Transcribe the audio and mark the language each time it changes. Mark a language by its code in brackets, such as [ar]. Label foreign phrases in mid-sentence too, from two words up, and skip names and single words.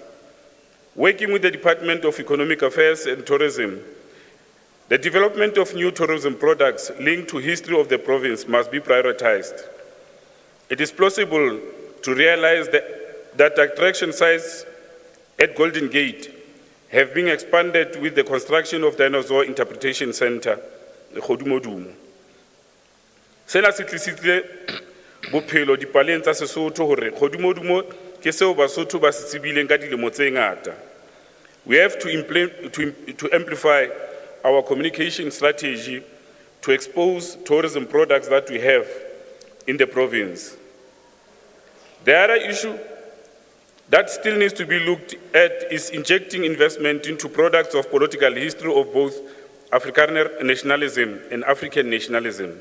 [en] Working with the Department of Economic Affairs and Tourism, the development of new tourism products linked to history of the province must be prioritized. It is plausible to realize that attraction sites at Golden Gate have been expanded with the construction of Dinosaur Interpretation Center, Kgodumodumo. [st] Sena se tlisitse bophelo dipaleng tsa Sesotho hore Kgodumodumo ke seo Basotho ba se tsibileng ka dilemo tse ngata. [en] We have to amplify our communication strategy to expose tourism products that we have in the province. The other issue that still needs to be looked at is injecting investment into products of political history of both Afrikaner nationalism and African nationalism.